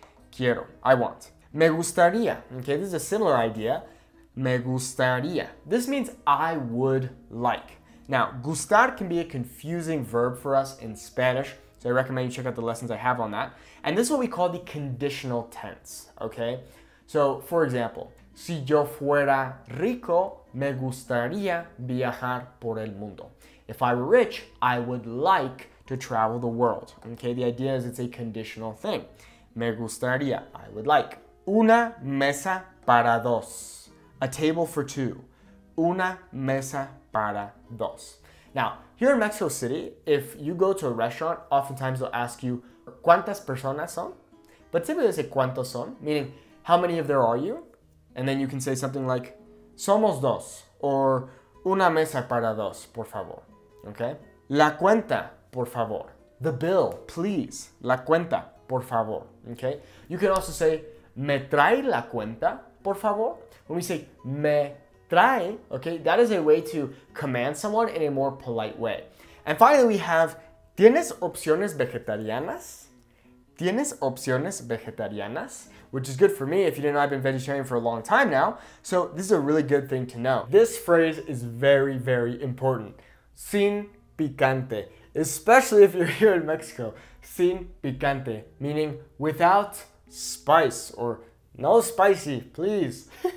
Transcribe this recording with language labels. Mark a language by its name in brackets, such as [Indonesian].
[English] Quiero, I want. [Spanish] Me gustaría, [English] okay? This is a similar idea. [Spanish] Me gustaría. [English] This means I would like. Now, gustar can be a confusing verb for us in Spanish, so I recommend you check out the lessons I have on that. And this is what we call the conditional tense, okay? So, for example, [Spanish] si yo fuera rico, me gustaría viajar por el mundo. [English] If I were rich, I would like to travel the world. Okay, the idea is it's a conditional thing. [Spanish] Me gustaría, [English] I would like. [Spanish] Una mesa para dos. [English] A table for two. [Spanish] Una mesa para dos. [English] Now, here in Mexico City, if you go to a restaurant, oftentimes they'll ask you, [Spanish] ¿cuántas personas son? [English] But typically they say, [Spanish] ¿cuántos son? [English] Meaning, how many of there are you? And then you can say something like, [Spanish] somos dos, [English] or [Spanish] una mesa para dos, por favor, [English] okay? [Spanish] La cuenta, por favor. [English] The bill, please. [Spanish] La cuenta, por favor, okay? [English] You can also say, [Spanish] me trae la cuenta, por favor. [English] When we say, me trae, okay, that is a way to command someone in a more polite way. And finally, we have, [Spanish] ¿tienes opciones vegetarianas? ¿Tienes opciones vegetarianas? [English] Which is good for me. If you didn't know, I've been vegetarian for a long time now. So this is a really good thing to know. This phrase is very, very important. [Spanish] Sin picante. [English] Especially if you're here in Mexico. [Spanish] Sin picante, [English] meaning without spice or no spicy, please.